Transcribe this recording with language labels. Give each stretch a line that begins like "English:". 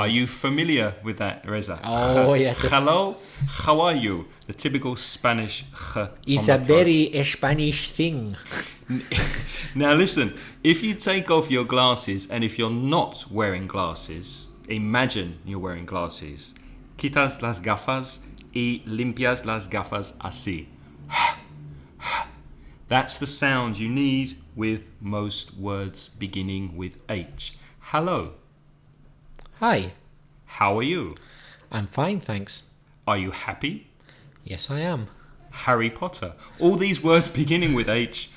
English: Are you familiar with that, Reza? Oh, yes. Hello, how are you? The typical Spanish It's a very Spanish thing. Now listen, if you take off your glasses and if you're not wearing glasses, imagine you're wearing glasses.
Spanish: Quitas las gafas y limpias las gafas así.
English: That's the sound you need with most words beginning with H. Hello. Hi. How are you? I'm fine, thanks. Are you happy? Yes, I am. Harry Potter. All these words beginning with H.